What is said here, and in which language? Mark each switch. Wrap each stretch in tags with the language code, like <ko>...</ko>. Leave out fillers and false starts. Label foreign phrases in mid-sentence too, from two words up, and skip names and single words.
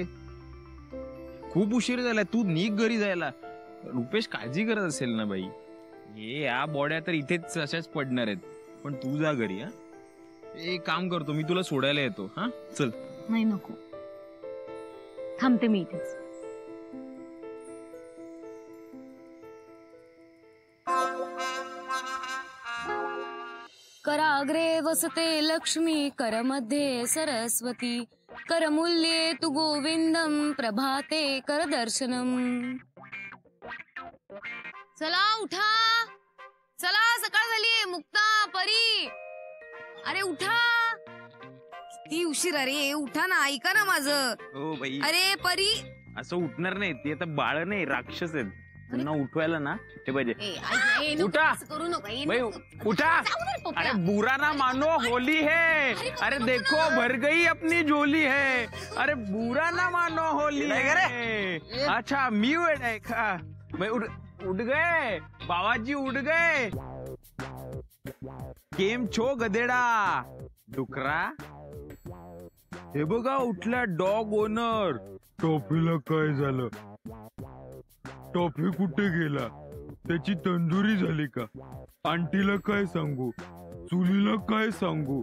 <mr>खूप उशीर झालाय. तू निघ घरी जायला. रुपेश काळजी करत असेल ना बाई. हे या बॉड्या तर इथेच अशाच पडणार आहेत. पण तू जा घरी. हा, एक काम करतो मी, तुला सोडायला येतो. हा चल. नाही नको, थांबते मी इथेच.</mr> <sa>कराग्रे वसते लक्ष्मी, करमध्ये सरस्वती, करमूल्ये तु गोविंदम, प्रभाते कर दर्शनम.</sa> <mr>चला उठा, चला सकाळ झालीये. मुक्ता, परी, अरे उठा. ती उशीर. अरे उठा ना, ऐका ना माझं. हो बाई, अरे परी. असं उठणार नाही. ते आता बाळ नाही, राक्षस आहेत. त्यांना उठवायला ना हे पाहिजे. उठा करू नका. भाई, उठा.</mr> <hi>अरे बुरा ना मानो, होली है. अरे देखो भर गई अपनी झोली है. अरे बुरा ना मानो, होली है.</hi> <mr>अच्छा मी वेड आहे का?</mr> <hi>उठ गए बाबाजी, उठ गए.</hi> <gu>केम छो गदेडा डुकरा.</gu> <mr>हे बघा उठला</mr> <en>dog owner.</en> <mr>टॉफीला काय झालं? टॉफी कुठे गेला? त्याची तंदुरी झाली का? आंटीला काय सांगू? चुलीला काय सांगू?</mr>